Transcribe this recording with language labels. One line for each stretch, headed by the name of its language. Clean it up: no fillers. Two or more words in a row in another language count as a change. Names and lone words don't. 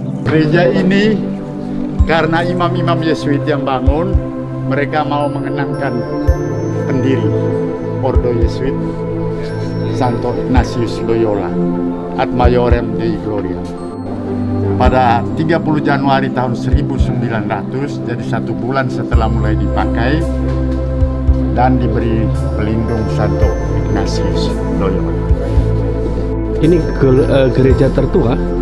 Indonesian: Gereja ini karena imam-imam Yesuit yang bangun, mereka mau mengenangkan pendiri Ordo Yesuit, Santo Ignatius Loyola,
Latin: Ad Maiorem Dei Gloria.
Indonesian: Pada 30 Januari tahun 1900, jadi 1 bulan setelah mulai dipakai dan diberi pelindung Santo Ignatius Loyola. Ini gereja tertua?